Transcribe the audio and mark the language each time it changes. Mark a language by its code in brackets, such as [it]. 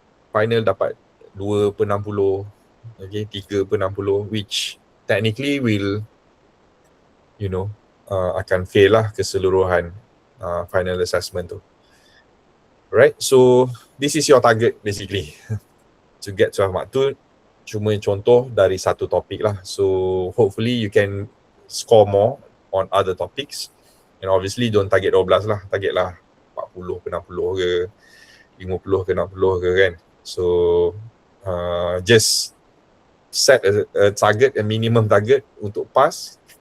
[en] Final dapat 2/60, okay, 3/60, which technically will, you know, [ms] akan fail lah keseluruhan [en] final assessment tu. Right, so this is your target basically to get 12 mark. [ms] Tu cuma contoh dari satu topik lah. [en] So hopefully you can score more on other topics. And obviously don't target 12 lah. [ms] Target lah 40/60 ke, 50/60 ke kan. [en] So just set a target, a minimum target untuk pass.